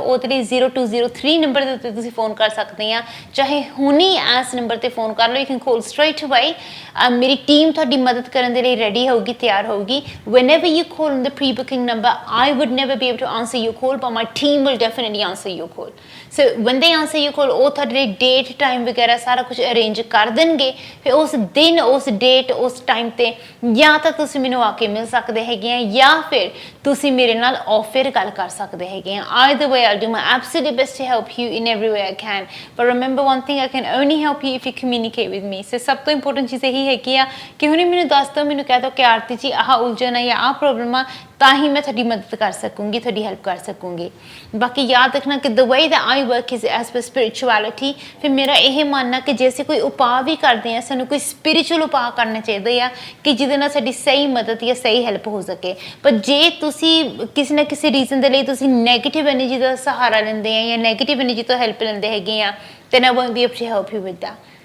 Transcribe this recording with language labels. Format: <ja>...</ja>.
<pa>ਉਹਦੇ ਲਈ 0203 ਨੰਬਰ ਦੇ ਉੱਤੇ ਤੁਸੀਂ ਫੋਨ ਕਰ ਸਕਦੇ ਆ, ਚਾਹੇ ਹੁਣੀ ਇਸ ਨੰਬਰ ਤੇ ਫੋਨ ਕਰ ਲਓ।</pa> <en>You can call straight away.</en> <pa>ਮੇਰੀ ਟੀਮ ਤੁਹਾਡੀ ਮਦਦ ਕਰਨ ਦੇ ਲਈ ਰੈਡੀ ਹੋਊਗੀ, ਤਿਆਰ ਹੋਊਗੀ।</pa> <en>whenever you call on the pre-booking number, I would never be able to answer your call, but my team will definitely answer your call. So when they answer your call,</en> <pa>ਉਹ ਤੁਹਾਡੇ ਲਈ date time ਵਗੈਰਾ ਸਾਰਾ ਕੁਝ arrange ਕਰ ਦੇਣਗੇ। ਫਿਰ ਉਸ ਦਿਨ, ਉਸ ਡੇਟ, ਉਸ ਟਾਈਮ ਤੇ ਜਾਂ ਤਾਂ ਤੁਸੀਂ ਮੈਨੂੰ ਆ ਕੇ ਮਿਲ ਸਕਦੇ ਹੈਗੇ ਆ ਜਾਂ ਫਿਰ ਤੁਸੀਂ ਮੇਰੇ ਨਾਲ ਆਫ 에ਅਰ ਗੱਲ ਕਰ ਸਕਦੇ ਹੈਗੇ ਆ।</pa> <en>Either way, I'll do my absolute best to help you in every way I can. But remember one thing, I can only help you if you communicate with me.</en> <pa>So ਸਭ ਤੋਂ important ਚੀਜ਼ ਇਹੀ ਹੈਗੀ ਆ ਕਿ ਹੁਣੇ ਮੈਨੂੰ ਦੱਸ ਦਿਓ, ਮੈਨੂੰ ਕਹਿ ਦਿਓ ਕਿ ਆਰਤੀ ਜੀ ਆਹ ਉਲਝਣ ਆ ਜਾਂ ਆਹ ਪ੍ਰੋਬਲਮ ਆ, ਤਾਂ ਹੀ ਮੈਂ ਤੁਹਾਡੀ ਮਦਦ ਕਰ ਸਕੂੰਗੀ, ਤੁਹਾਡੀ ਹੈਲਪ ਕਰ ਸਕੂੰਗੀ। ਬਾਕੀ ਯਾਦ ਰੱਖਣਾ ਕਿ</pa> <en>the way that I work is as per spirituality।</en> <pa>ਫਿਰ ਮੇਰਾ ਇਹ ਮੰਨਣਾ ਕਿ ਜੇ ਅਸੀਂ ਕੋਈ ਉਪਾਅ ਵੀ ਕਰਦੇ ਹਾਂ, ਸਾਨੂੰ ਕੋਈ ਸਪਿਰਿਚੁਅਲ ਉਪਾਅ ਕਰਨੇ ਚਾਹੀਦੇ ਆ ਕਿ ਜਿਹਦੇ ਨਾਲ ਸਾਡੀ ਸਹੀ ਮਦਦ ਜਾਂ ਸਹੀ ਹੈਲਪ ਹੋ ਸਕੇ। ਪਰ ਜੇ ਤੁਸੀਂ ਕਿਸੇ ਨਾ ਕਿਸੇ ਰੀਜ਼ਨ ਦੇ ਲਈ ਤੁਸੀਂ ਨੈਗੇਟਿਵ ਐਨਰਜੀ ਦਾ ਸਹਾਰਾ ਲੈਂਦੇ ਆ ਜਾਂ ਨੈਗੇਟਿਵ ਐਨਰਜੀ ਤੋਂ ਹੈਲਪ ਲੈਂਦੇ ਹੈਗੇ ਆ,</pa> <en>then I won't be able to help you with that।</en>